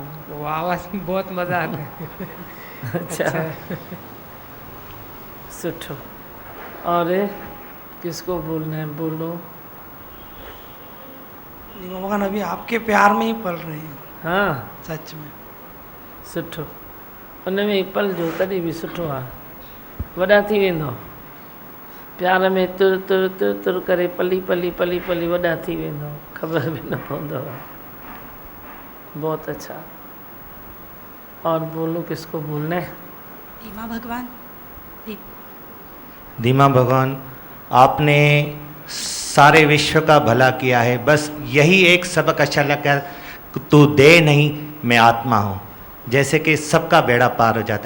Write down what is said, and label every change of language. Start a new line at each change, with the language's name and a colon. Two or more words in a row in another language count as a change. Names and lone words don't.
Hindi: वो आवाज़ में बहुत मज़ा आता है। अच्छा, सुठो। और किसको बोलना है? बोलो। भगवान अभी आपके प्यार में ही पल रहे हैं। हाँ, सच में सुठो।
Sindhi: उनमें ही पल जो तॾहिं बि सुठो आहे, वॾा थी वेंदो। प्यार में तुर तुर तुर तुर करे पली पली पली पली वॾा थी वेंदो, ख़बर भी न पवंदो।
Hindi: बहुत अच्छा। और बोलो किसको बोलना है? धीमा भगवान। धीमा भगवान, आपने सारे विश्व का भला किया है, बस यही एक सबक अच्छा लगा, तू दे नहीं मैं आत्मा हूँ, जैसे कि सबका बेड़ा पार हो जाता है।